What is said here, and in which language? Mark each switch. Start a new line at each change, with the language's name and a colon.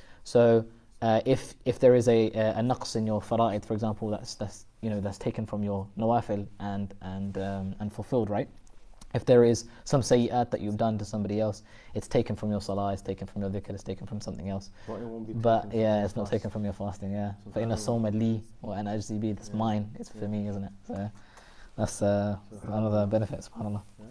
English: So if there is a naqs in your fara'id, for example, that's taken from your nawafil and fulfilled, right? If there is some sayyat that you've done to somebody else, it's taken from your salah, it's taken from your dhikr, it's taken from something else. But yeah, it's not taken from your fasting.
Arabic: Yeah, فَإِنَّ الصَّوْمَ لِي وَأَنَا أَجْزِي بِهِ.
English: That's mine. It's for me, isn't it? So that's another benefit. SubhanAllah.